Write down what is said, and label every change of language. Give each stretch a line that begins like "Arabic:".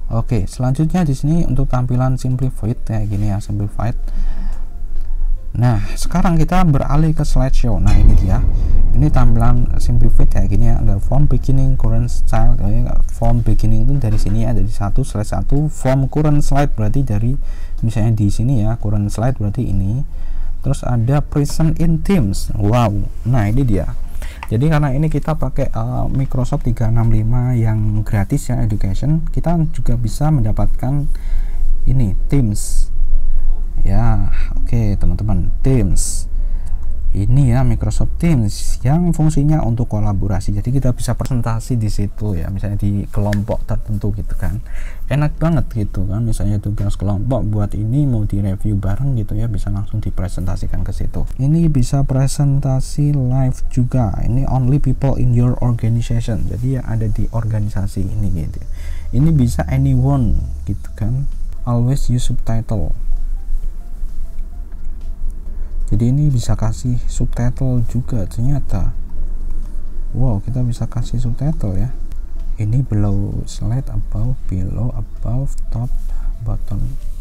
Indonesian: Oke, selanjutnya di sini untuk tampilan simplified kayak gini ya, simplified. Nah, sekarang kita beralih ke slideshow. Nah, ini dia. Ini tampilan simplified kayak gini ya. Ada form beginning, current style. Form beginning itu dari sini ya, dari 1/1. Form current slide berarti dari misalnya di sini ya, current slide berarti ini. Terus ada
English: present in themes.
Indonesian: Wow. Nah, ini dia. Jadi karena ini kita pakai Microsoft 365 yang gratis ya, education, kita juga bisa mendapatkan ini themes ya. Oke teman-teman, themes Ini ya Microsoft Teams yang fungsinya untuk kolaborasi. Jadi kita bisa presentasi di situ ya, misalnya di kelompok tertentu gitu kan. Enak banget gitu kan, misalnya tugas kelompok buat ini mau direview bareng gitu ya, bisa langsung dipresentasikan ke situ. Ini bisa presentasi live juga. Ini
English: only people in your organization.
Indonesian: Jadi ya ada di organisasi ini gitu. Ini bisa anyone gitu kan.
English: Always use subtitle.
Indonesian: Jadi ini bisa kasih subtitle juga ternyata. Wow, kita bisa kasih subtitle ya. Ini
English: below slide, above, below, above, top, bottom.